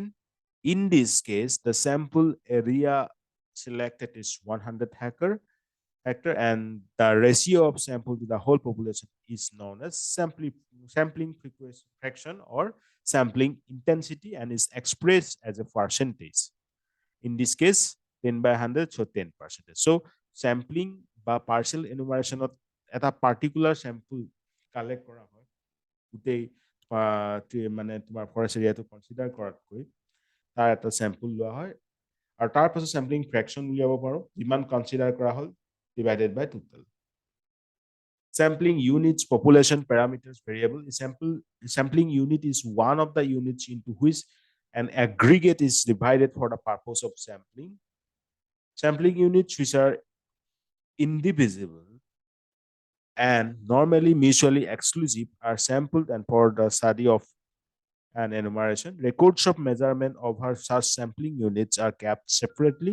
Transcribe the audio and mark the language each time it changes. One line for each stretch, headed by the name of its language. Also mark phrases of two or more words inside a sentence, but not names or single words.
English: In this case, the sample area selected is 100 hectare, and the ratio of sample to the whole population is known as sampling fraction or sampling intensity, and is expressed as a percentage. In this case, 10 by 100, so 10%. So sampling
Assamese: বা
English: partial enumeration
Assamese: এটা
English: particular sample collect
Assamese: কৰা হয় গোটেই মানে তোমাৰ ফৰেষ্ট এৰিয়াটো কনচিডাৰ কৰাতকৈ তাৰ এটা sample লোৱা হয় আৰু তাৰ পাছত
English: sampling fraction
Assamese: উলিয়াব পাৰো যিমান কনচিডাৰ কৰা হ'ল
English: divided by total. Sampling units, population parameters, variable. Sampling unit is one of the units into which an aggregate is divided for the purpose of sampling. Sampling units which are indivisible and normally mutually exclusive are sampled, and for the study of an enumeration, records of measurement over such sampling units are kept separately.